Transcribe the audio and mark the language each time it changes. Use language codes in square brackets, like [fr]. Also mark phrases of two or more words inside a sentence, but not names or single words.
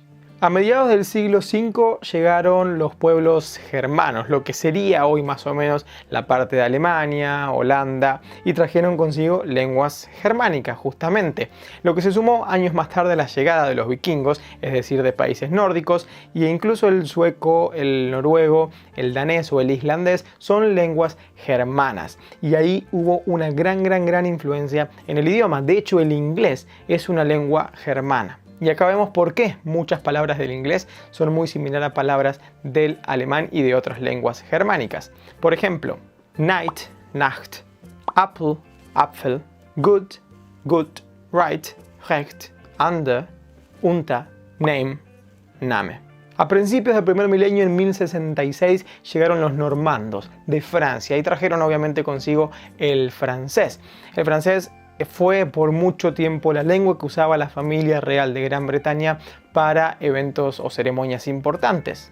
[es] A mediados del siglo V llegaron los pueblos germanos, lo que sería hoy más o menos la parte de Alemania, Holanda, y trajeron consigo lenguas germánicas justamente, lo que se sumó años más tarde a la llegada de los vikingos, es decir, de países nórdicos, e incluso el sueco, el noruego, el danés o el islandés son lenguas germanas, y ahí hubo una gran influencia en el idioma. De hecho, el inglés es una lengua germana. Y acá vemos por qué muchas palabras del inglés son muy similares a palabras del alemán y de otras lenguas germánicas. Por ejemplo, [en] night, Nacht, apple, Apfel, good, gut, right, recht, under, unter, name, Name. [es] A principios del primer milenio, en 1066, llegaron los normandos de Francia y trajeron obviamente consigo el francés. El francés fue por mucho tiempo la lengua que usaba la familia real de Gran Bretaña para eventos o ceremonias importantes.